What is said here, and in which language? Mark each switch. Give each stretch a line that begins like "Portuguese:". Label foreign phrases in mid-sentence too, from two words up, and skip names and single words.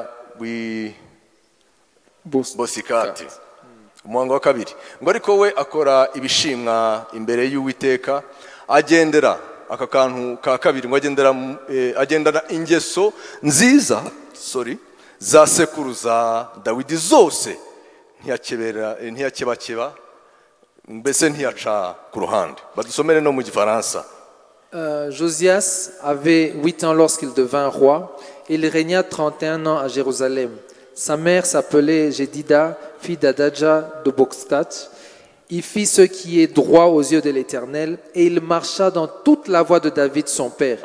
Kinyarwanda: wi Bosikati umwango wa kabiri ngo ariko we akora ibishimwa imbere y'Uwiteka agendera aka kantu ka kabiri ngo agendana ingeso nziza za sekuruza Dawidi zose ntiyakebakeba mbese ntiyaca ku ruhande. Badusomere no mu Gifaransa.
French: Josias avait 8 ans lorsqu'il devint roi et il régna 31 ans à Jérusalem. Sa mère s'appelait Jedida, fille d'Adadja de Bokskat. Il fit ce qui est droit aux yeux de l'Éternel et il marcha dans toute la voie de David son père.